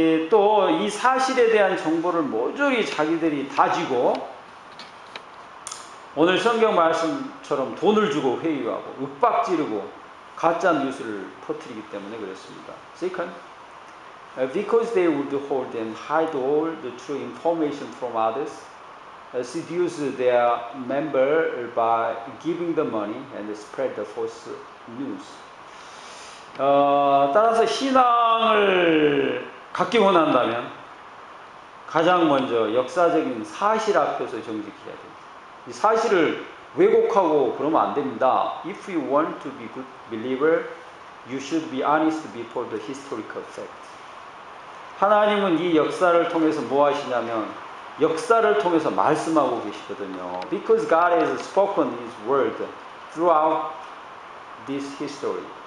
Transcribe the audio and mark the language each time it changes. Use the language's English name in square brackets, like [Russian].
[Korean] 또 이 사실에 대한 정보를 모조리 자기들이 다지고 오늘 성경 말씀처럼 돈을 주고 회유하고 윽박지르고 가짜 뉴스를 퍼뜨리기 때문에 그렇습니다. [English] Second, because they would hold and hide all the true information from others, seduce their member by giving the money and spread the false news. [Korean] 따라서 신앙을 갖기 원한다면 가장 먼저 역사적인 사실 앞에서 정직해야 됩니다. 이 사실을 왜곡하고 그러면 안 됩니다. [English] If you want to be good believer, you should be honest before the historical fact. [Korean] 하나님은 이 역사를 통해서 뭐 하시냐면 역사를 통해서 말씀하고 계시거든요. [English] Because God has spoken His word throughout this history.